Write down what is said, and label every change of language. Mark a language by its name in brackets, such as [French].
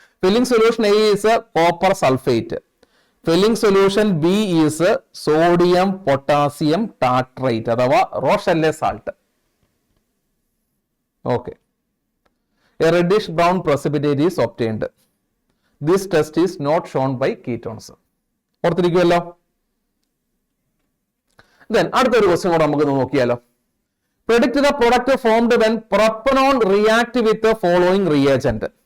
[English] Filling solution A is copper sulphate, filling solution B is sodium potassium tartrate അഥവാ Rochelle salt. Okay, a reddish brown precipitate is obtained. This test is not shown by ketones. [Malayalam] ഓർത്തിരിക്കുമല്ലോ. Then അടുത്തൊരു question കൂടെ നമുക്ക് നോക്കിയാലോ. [English] Predict the product formed when propanone react with the following reagent.